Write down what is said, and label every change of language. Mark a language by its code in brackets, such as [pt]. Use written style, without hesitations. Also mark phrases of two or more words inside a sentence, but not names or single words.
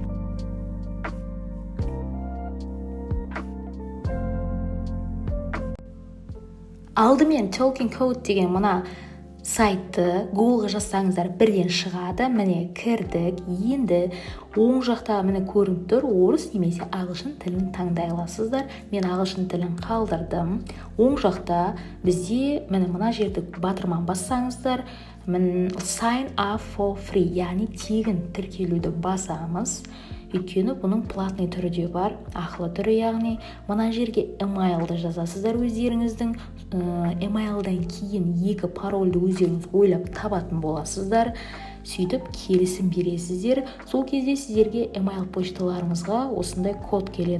[kk] Алдымен Talking Code деген мына сайтты Google-ға жазсаңыздар бірден шығады. Міне кірдік. Енді оң жақта міне көрініп тұр, орыс немесе ағылшын тілін таңдай аласыздар. Мен ағылшын тілін қалдырдым. Оң жақта бізде мына жерді батырман бассаңыздар, [en] sign up for free, [kk] яғни тегін тіркелуді басамыз. Өйткені бұның платный түрі де бар, ақылы түрі, яғни мына жерге emailді жазасыздар өздеріңіздің. Emailдан кейін екі парольді өздеріңіз ойлап табатын боласыздар. Сөйтіп келісім бересіздер. Сол кезде сіздерге email почталарыңызға осындай код келеді.